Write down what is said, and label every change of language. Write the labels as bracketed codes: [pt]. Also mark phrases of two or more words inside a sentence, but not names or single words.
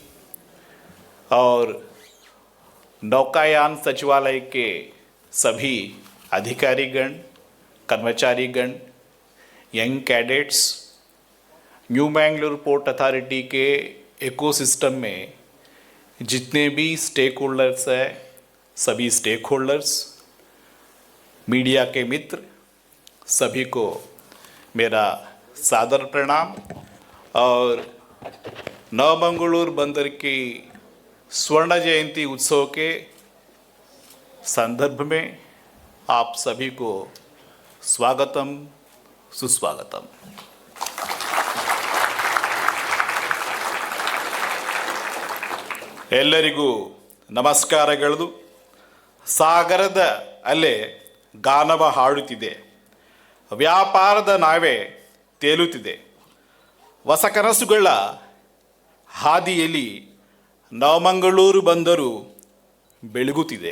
[hi] और नौकायान सचिवालय के सभी अधिकारीगण, कर्मचारीगण, [en] young cadets, [hi] न्यू मैंगलोर पोर्ट अथॉरिटी के इकोसिस्टम में जितने भी [en] stakeholders [hi] हैं, सभी [en] stakeholders, [hi] मीडिया के मित्र, सभी को मेरा सादर प्रणाम। और नवमंगलूर बंदर की स्वर्ण जयंती उत्सव के संदर्भ में आप सभी को स्वागतम, सुस्वागतम। [kn] ಎಲ್ಲರಿಗೂ ನಮಸ್ಕಾರಗಳು। ಸಾಗರದ ಅಲೆ ಗಾನವ ಹಾಡುತ್ತಿದೆ, ವ್ಯಾಪಾರದ ನಾವೆ ತೇಲುತ್ತಿದೆ, ಹೊಸ ಕನಸುಗಳ ಹಾದಿಯಲ್ಲಿ ನವಮಂಗಳೂರು ಬಂದರು ಬೆಳಗುತ್ತಿದೆ।